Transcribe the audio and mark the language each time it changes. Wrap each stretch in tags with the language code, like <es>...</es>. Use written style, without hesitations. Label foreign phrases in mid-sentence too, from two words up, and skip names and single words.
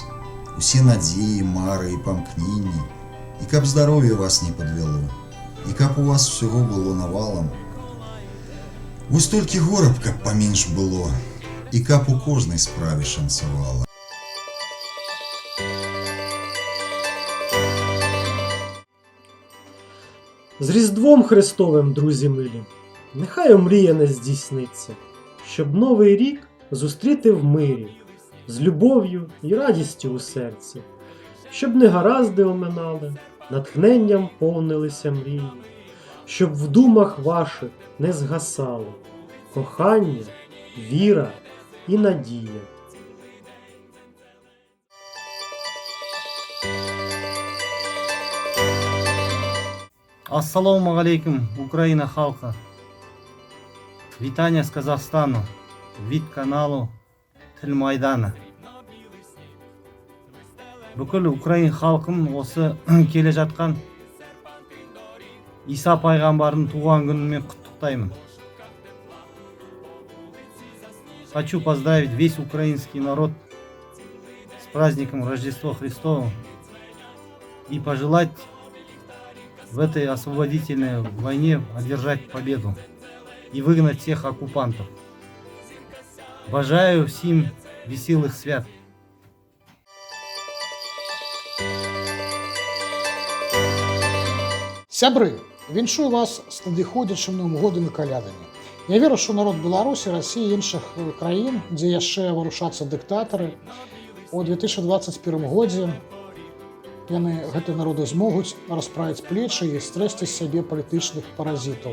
<be>Усе надзеі, мары і памкненні, і каб здароўе вас не падвяло, і каб у вас усяго было навалам. Вось толькі гораб, каб паменш было, і каб у кожнай справе шанцавала.</be> <uk>З Різдвом Христовим, друзі милі, нехай омрія не здійсниться, щоб Новий рік зустріти в мирі, з любов'ю і радістю у серці, щоб негаразди оминали, натхненням повнилися мрії, щоб в думах ваших не згасало кохання, віра і надія.</uk> <ar>السلام عليكم,</ar> <kk>Україна халқы.</kk> <uk>Вітання з Казахстану від каналу Тіл Майданы.</uk> <kk>Бүкіл Украин халқын осы келе жатқан Иса пайғамбардың туған күнімен құттықтаймын.</kk> <ru>Хочу поздравить весь украинский народ с праздником Рождества Христова и пожелать в этой освободительной войне одержать победу и выгнать всех оккупантов.</ru> <uk>Бажаю всім веселых свят.</uk> <be>Сябры, віншую вас з надыходзячым Новым годам і калядамі. Я веру, што народ Беларусі, Расіі і іншых краін, дзе яшчэ варушацца дыктатары, у 2021 годзе яны гэтыя народы змогуць расправіць плечы і стрэсці з сябе палітычных паразітаў.</be>